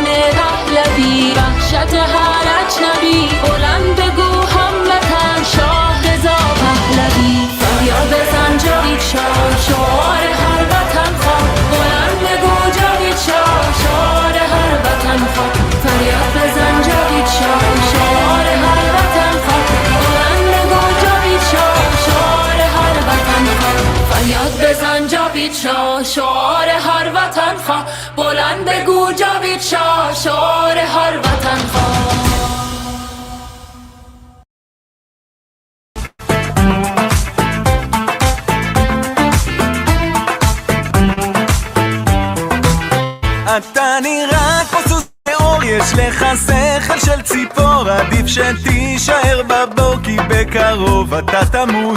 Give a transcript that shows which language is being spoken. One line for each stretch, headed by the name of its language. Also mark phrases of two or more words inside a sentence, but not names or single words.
Persian: پهلوی، وحشت هر اجنبی، بلند بگو هموطن، شاه رضا پهلوی، فریاد بزن جاوید شاه، شعار هر وطن خواه، بلند بگو جاوید شاه، شعار هر وطن خواه، فریاد بزن جاوید شاه، شعار هر وطن خواه، فریاد بزن جاوید شاه، شعار هر وطن خواه، بلند بگو جاوید شاه، شعار هر وطن خواه.
Hebrew: אתה נראה כמו סוס נאור, יש לך שכל של ציפור, עדיף שתישאר בבור כי בקרוב אתה תמות.